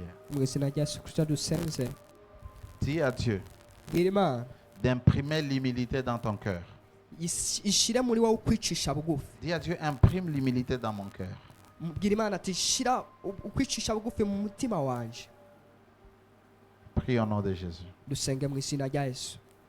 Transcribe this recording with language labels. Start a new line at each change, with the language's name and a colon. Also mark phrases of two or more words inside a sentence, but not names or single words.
Kinyarwanda: mu izina rya Yesu Kristo dusenze.
French: Dis à Dieu
Kinyarwanda: bwira Imana
French: d'imprimer l'humilité dans ton cœur.
Kinyarwanda: ishire muri wowe ukwicisha bugufi.
French: Dis à Dieu, imprime l'humilité dans mon cœur.
Kinyarwanda: bwira Imana ati shira ukwicisha bugufi mu mutima wanje.
French: Prie au nom de Jésus.
Kinyarwanda: dusenge mu izina rya Yesu.